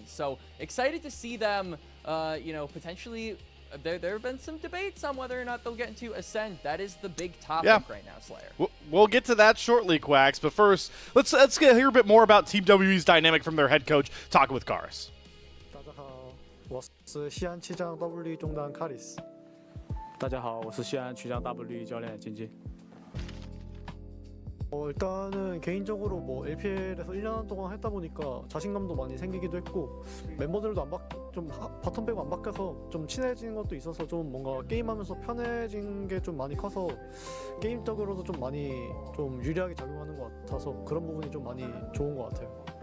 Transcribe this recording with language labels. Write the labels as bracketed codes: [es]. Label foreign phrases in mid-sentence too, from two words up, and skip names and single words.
[en] So excited to see them, potentially. There have been some debates on whether or not they'll get into Ascend. That is the big topic right now, Slayer. We'll get to that shortly, Quacks. But first, let's hear a bit more about Team WE's dynamic from their head coach, talking with Karis. [zh] 大家好，我是西安气象 W 中单 Karis。大家好，我是西安曲江 W 教练金金。 [ko] 일단은 개인적으로 뭐 LPL에서 1년 동안 했다 보니까 자신감도 많이 생기기도 했고 멤버들도 좀 바텀 빼고 안 바뀌어서 좀 친해진 것도 있어서 좀 뭔가 게임하면서 편해진 게 좀 많이 커서 게임적으로도 좀 많이 좀 유리하게 작용하는 것 같아서 그런 부분이 좀 많이 좋은 것 같아요.